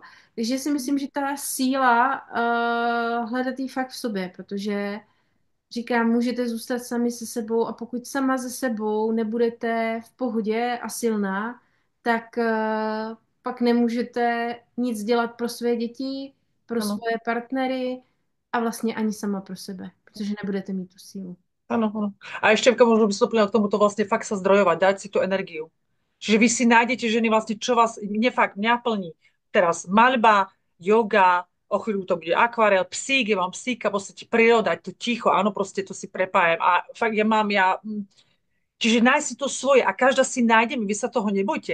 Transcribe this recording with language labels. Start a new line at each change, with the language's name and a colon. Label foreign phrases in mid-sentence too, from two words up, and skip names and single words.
Czech: Takže si myslím, že ta síla hledat ji fakt v sobě, protože říkám, můžete zůstat sami se sebou a pokud sama se sebou nebudete v pohodě a silná, tak pak nemůžete nic dělat pro své děti, pro
Slovak: Áno.
Czech: svoje partnery a vlastně ani sama pro sebe, protože nebudete mít tu sílu.
Slovak: Áno, áno. A ešte možno by som doplnila k tomuto vlastne fakt sa zdrojovať, dať si tú energiu. Čiže vy si nájdete ženy vlastne, čo vás, mne fakt, mňa plní. Teraz maľba, yoga, o chvíľu to bude akvarel, psík, ja mám psíka, proste príroda, to ticho, áno, proste to si prepájem. A fakt čiže nájsť si to svoje a každá si nájdeme, vy sa toho nebojte.